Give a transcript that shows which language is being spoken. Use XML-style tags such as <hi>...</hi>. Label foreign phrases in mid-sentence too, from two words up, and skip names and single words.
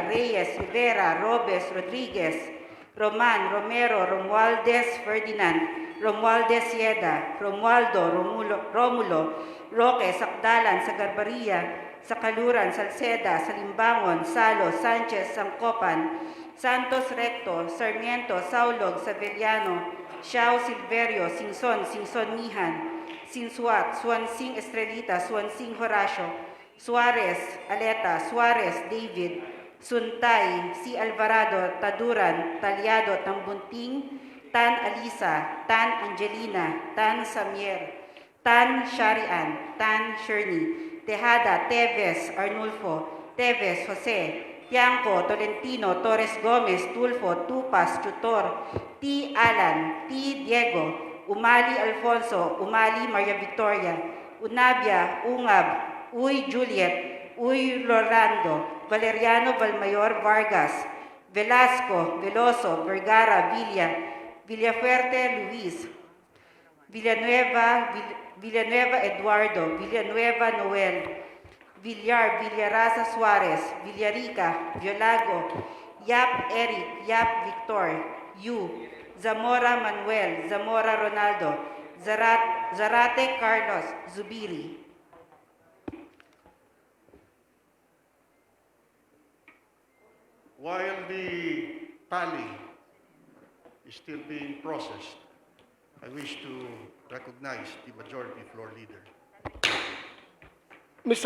<en>Reyes, Rivera, Robes, Rodriguez, Roman, Romero, Romualdez, Ferdinand, Romualdez Sieda, Romualdo, Romulo, Roque, Sakdalan, Sagarbaria, Sakaluran, Salceda, Salimbangon, Salo, Sanchez, Sangkopan, Santos Recto, Sarmiento, Saulog, Saveliano, Xiao Silverio, Singson, Singson Mihan, Sinsuat, Swansing Estrelita, Swansing Horacio, Suarez, Aleta, Suarez, David, Suntay, C. Alvarado, Taduran, Talyado, Tambunting, Tan Alisa, Tan Angelina, Tan Samier, Tan Sharian, Tan Shirney, Tejada, Teves, Arnulfo, Teves, Jose, Tiangco, Tolentino, Torres Gomez, Tulfo, Tupas, Tutor, T. Allan, T. Diego, Umali Alfonso, Umali Maria Victoria, Unabia, Ungab, Uy Juliet, Uy Rolando, Valeriano Valmayor Vargas, Velasco, Veloso, Vergara, Villafuerte Luis, Villanueva Eduardo, Villanueva Noel, Villar, Villaraza Suarez, Villarica, Violago, Yap Eric, Yap Victor, Yu, Zamora Manuel, Zamora Ronaldo, Zarate Carlos, Zubiri. While the tally is still being processed, I wish to recognize the Majority Floor Leader. Mr.</en>